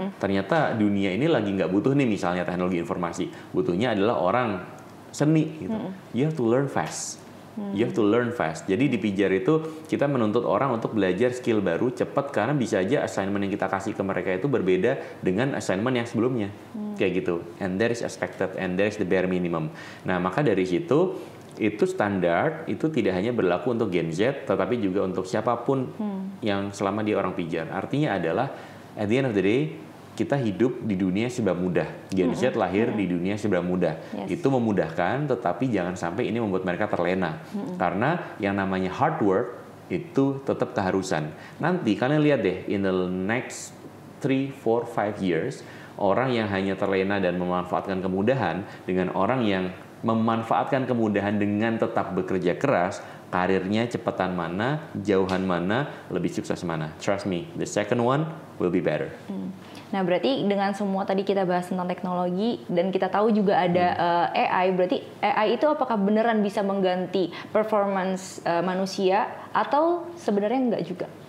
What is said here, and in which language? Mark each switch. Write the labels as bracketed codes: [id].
[id] Ternyata dunia ini lagi nggak butuh nih misalnya teknologi informasi. Butuhnya adalah orang seni gitu. [en] You have to learn fast. You have to learn fast. [id] Jadi di Pijar itu kita menuntut orang untuk belajar skill baru cepat karena bisa aja assignment yang kita kasih ke mereka itu berbeda dengan assignment yang sebelumnya. Kayak gitu. [en] And there is expected and there is the bare minimum. [id] Nah, maka dari situ itu standar itu tidak hanya berlaku untuk Gen Z tetapi juga untuk siapapun yang selama dia orang Pijar. Artinya adalah [en] at the end of the day [id] kita hidup di dunia serba mudah. Gen Z lahir di dunia serba mudah. Itu memudahkan, tetapi jangan sampai ini membuat mereka terlena. Karena yang namanya hard work itu tetap keharusan. Nanti kalian lihat deh, [en] in the next 3, 4, 5 years, [id] orang yang hanya terlena dan memanfaatkan kemudahan dengan orang yang memanfaatkan kemudahan dengan tetap bekerja keras, karirnya cepetan mana, jauhan mana, lebih sukses mana. [en] Trust me, the second one will be better. [id] Nah berarti dengan semua tadi kita bahas tentang teknologi dan kita tahu juga ada AI, berarti AI itu apakah beneran bisa mengganti performance manusia atau sebenarnya enggak juga?